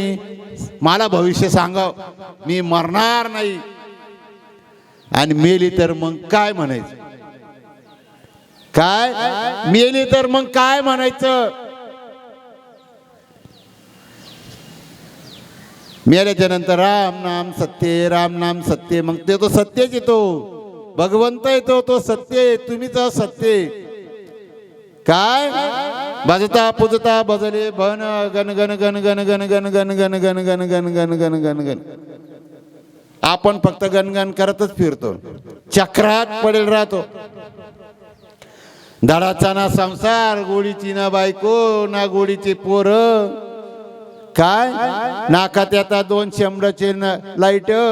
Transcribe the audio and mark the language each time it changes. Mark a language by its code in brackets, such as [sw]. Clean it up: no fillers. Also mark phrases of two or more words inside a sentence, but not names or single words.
[mr] मला भविष्य सांगाव, मी मरणार नाही. आणि मेली तर मग काय म्हणायचं. काय मेली तर मग काय म्हणायचं. मेल्याच्या नंतर [hi] राम नाम सत्य, राम नाम सत्य. [mr] मग ते तो सत्यच येतो. भगवंत आहे तो सत्य आहे, तुम्हीच सत्य आहे. काय भजता पूजता भजले भन गण गण गण गण गण गण गण गण गण गण गण गण गण गण गण. आपण फक्त गणगण करतच फिरतो, चक्रात पडेल राहतो. धडाचा ना संसार, गोडीची ना बायको ना गोडीचे पोर. काय नाकात येतात 2 शेंबडाचे लाईट.